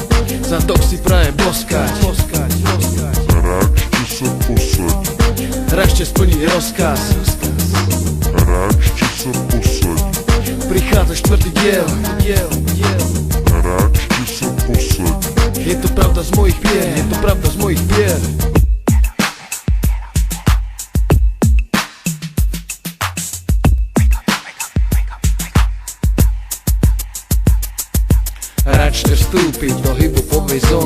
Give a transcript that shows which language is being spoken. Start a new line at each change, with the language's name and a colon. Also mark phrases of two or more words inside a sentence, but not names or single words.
Slovak: Zadok si praje boskať.
Czech: Račte se posadit.
Slovak: Račte splniť rozkaz.
Czech: Račte se posadit.
Slovak: Prichádza štvrtý diel.
Czech: Račte se posadit.
Slovak: Je to pravda z mojich pier. Je to pravda z mojich pier. Račte vstúpiť do hip-hopovej zóny.